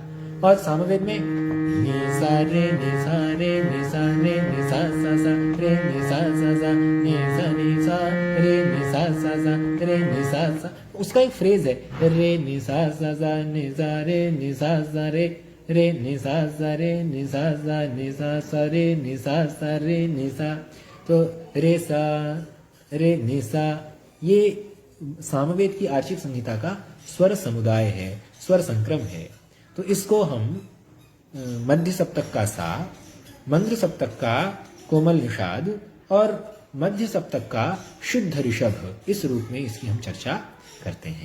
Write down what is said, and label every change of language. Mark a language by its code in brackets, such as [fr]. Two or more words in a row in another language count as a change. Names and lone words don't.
[hi] और सामवेद में नी सा रे नी सा रे नी सा रे नी सा सा सा रे नी सा सा सा नी सा रे नी सा सा सा रे नी सा सा, उसका एक फ्रेज है, रे नी सा सा सा नी सा रे नी सा सा रे रे नी सा सा रे नी सा सा नी सा सा रे नी सा सा रे नी सा। तो रे सा रे नी सा, ये सामवेद की आर्चिक संहिता का स्वर समुदाय है, स्वर संक्रम है। तो इसको हम मध्य सप्तक का सा, मंद्र सप्तक का कोमल निषाद और मध्य सप्तक का शुद्ध ऋषभ, इस रूप में इसकी हम चर्चा करते हैं।